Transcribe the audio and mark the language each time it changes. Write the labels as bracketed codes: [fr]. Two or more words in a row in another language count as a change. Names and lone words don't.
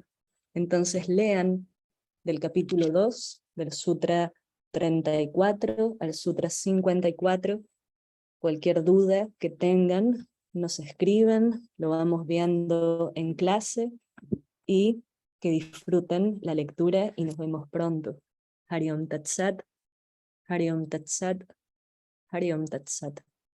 [es] Entonces lean del capítulo 2, del sutra 34 al sutra 54, cualquier duda que tengan, nos escriben, lo vamos viendo en clase, y que disfruten la lectura y nos vemos pronto. [sa] हरि ॐ तत् सत्, हरि ॐ तत् सत्, हरि ॐ तत् सत्.